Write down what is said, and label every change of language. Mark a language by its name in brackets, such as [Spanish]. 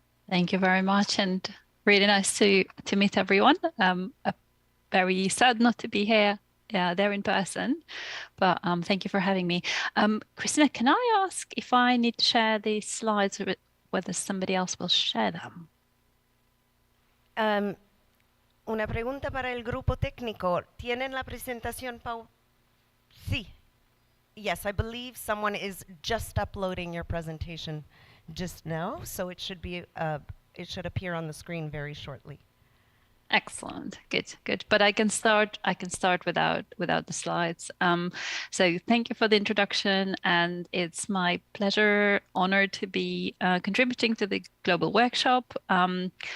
[English] Thank you very much, and really nice to meet everyone. Very sad not to be here there in person, but thank you for having me. Christina, can I ask if I need to share these slides or whether somebody else will share them? [Spanish] Una pregunta para el grupo técnico. ¿Tienen la presentación, Pau? Sí. [English] Yes, I believe someone is just uploading your presentation just now, so it should be it should appear on the screen very shortly. Excellent, good. But I can start without the slides. So thank you for the introduction, and it's my pleasure, honor to be contributing to the global workshop on